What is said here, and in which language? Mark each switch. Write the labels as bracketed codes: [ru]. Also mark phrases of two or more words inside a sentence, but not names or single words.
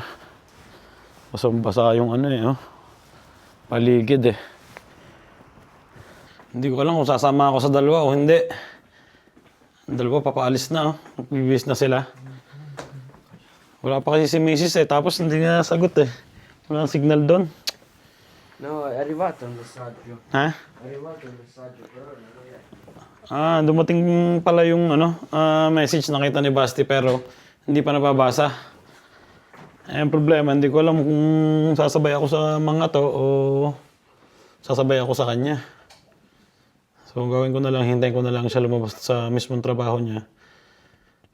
[tl] Basang-basa yung paligid Hindi ko alam kung sasama ako sa dalawa o hindi. Ang dalawa papaalis na Bibis na sila. Wala pa kasi si Mrs. Tapos hindi nga sagot Walang signal doon. [it] No, è arrivato il messaggio. Ha? È arrivato il messaggio, però non lo [tl] Dumating pala yung message nakita ni Basti pero hindi pa nababasa. Ang problema, hindi ko alam kung sasabay ako sa mga to o sasabay ako sa kanya. So gawin ko na lang, hintayin ko na lang siya lumabas sa mismong trabaho niya.